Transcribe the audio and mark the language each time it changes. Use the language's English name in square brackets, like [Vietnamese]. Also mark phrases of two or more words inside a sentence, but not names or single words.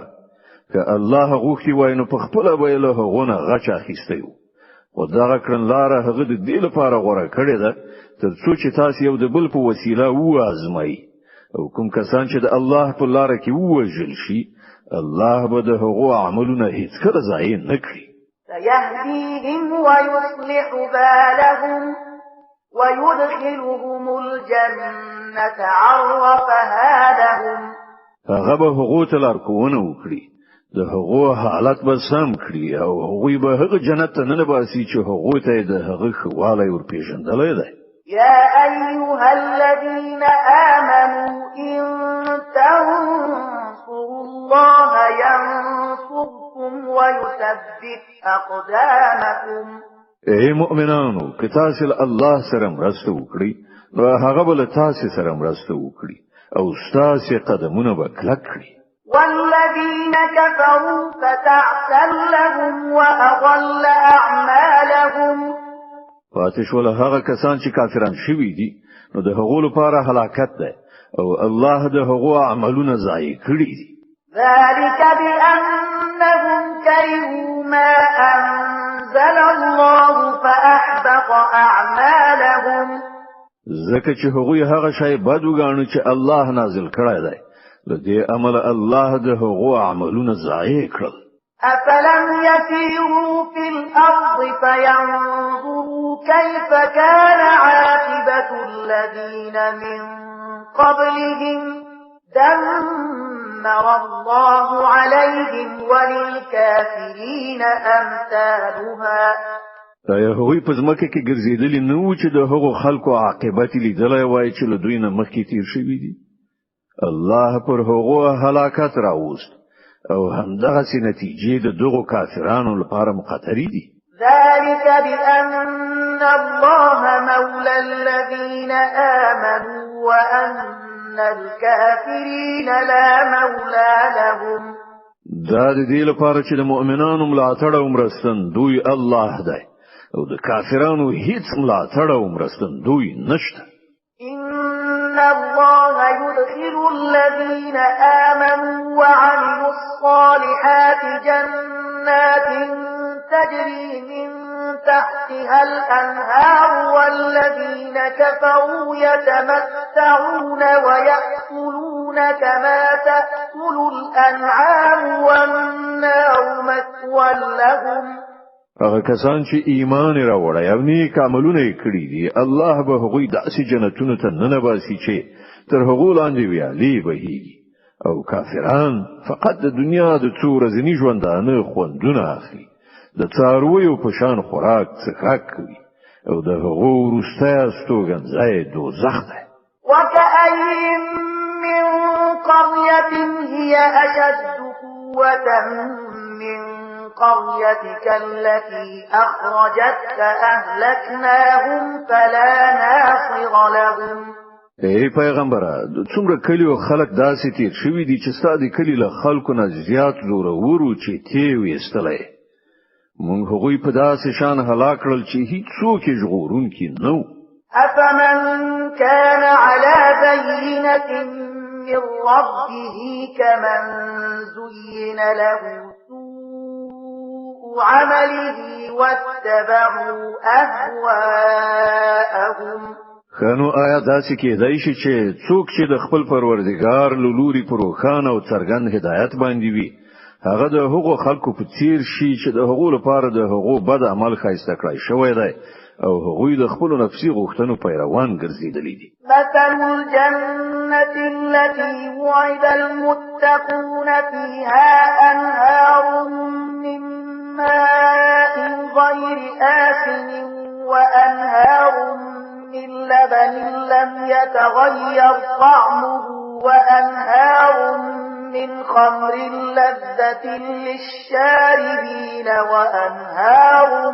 [Pashto] که الله غوښتي وای نو په خپل به له هغونه غچ اخیستی وو، خو دغه کړنلاره هغه د دې لپاره غوړه کړې ده تر څو چې تاسو یو د بل په وسیله وازمایي او کوم کسان چې د الله په لار کې ووژل شي الله به د هغو عملونه هیڅ کله ضایع نه کړي. [Arabic] سيهديهم ويصلح بالهم ويدخلهم الجنة عرفها لهم. [Pashto] هغه به هغو ته لارښوونه وکړي، د هغو حالت به سم کړي او هغوی به هغه جنت ته ننباسي چې هغو ته د هغه ښهوالی ورپېژندلی دی. [Arabic] يا أيها الذين آمنوا إن تنصروا الله ينصركم ويثبت أقدامكم. [Pashto] ای مؤمنانو که تاسو الله سره مرسته وکړي نو هغه به له تاسو سره مرسته وکړي او ستاسو قدمونه به کلک کړي. [Arabic] والذين كفروا فتعسا لهم وأضل أعمالهم. [Pashto] پاتې شول هغه کسان چې کافران شوي دي نو د هغو لپاره هلاکت ده او الله د هغو عملونه ضایع کړي دي. [Arabic] ذلك بأنهم كرهوا ما أنزل الله فأحبط أعمالهم. [Pashto] ځکه چې هغوی هغه شی بد وګاڼه چې الله نازل کړی دی، له دې عمل الله د هغو عملونه ضایع کړل. [Arabic] أفلم يسيروا في الأرض فينظروا كيف كان عاقبة الذين من قبلهم دمر الله عليهم وللكافرين أمثالها. [Pashto] دا هغوی په ځمکه کې ګرځېدلي نه وو چې د هغو خلکو عاقبت لیدلی وای چې له دوی نه مخکې تیر شوي دي. الله پر هغو هلاکت راوست او همدغسې نتیجې د دغو کافرانو لپاره مقطرې دي. [Arabic] ذلك بأن الله مولى الذين آمنوا وأن الكافرين لا مولى لهم. [Pashto] دا د دې لپاره چې د مؤمنانو ملاتړ او مرستندوی الله دی او د کافرانو هیڅ ملاتړ او مرستندوی نشته. [Arabic] إن الله يدخل الذين آمنوا وعملوا الصالحات جنات تجري من تحتها الأنهار والذين كفروا يتمتعون ويأكلون كما تأكل الأنعام والنار مثوى لهم. [Pashto] هغه کسان چې ایمان راوړی او نیک عملونه یې کړي دي، الله به هغوی داسې جنتونو ته ننباسي چې تر هغو لاندې ویالې بهیږي او کافران فقط د دنیا د څو ورځني ژوندانه خوندونه اخلي، د څارویو په شان خوراک څښاک کوي او د هغو وروستی استوګنځی دوزخ دی. [Arabic] وكأين من قرية هي أشد قوة من قريتك التي أخرجتك أهلكناهم فلا ناصر لهم. [Pashto] ای پیغمبره، څومره کلی او خلک داسې تیر شوي دي چې ستا د کلي له خلکو نه زیات زورورو چې تې ویستلی، مونږ هغوی په داسې شان هلاک کړل چې هیڅوک یې ژغورونکي نه وو. [Arabic] أفمن كان على بينة من ربه كمن زين له سوء عمله واتبعوا أهواءهم. [Pashto] خانو آیا داسې کېدای شي چې څوک چې د خپل پروردګار له لوري په روښانه او څرګند هدایت باندې وي، هغه د هغو خلکو په څیر شي چې د هغو لپاره د هغو بد عمل ښایسته کړی شوی دی او هغوی د خپل نفسي غوښتنو پیروان ګرځېدلي دي. [Arabic] مثل الجنة التي وعد المتقون فيها أنهار من ماء غير آسن وأنهار من لبن لم يتغير طعمه وأنهار من خمر لذة للشاربين وأنهار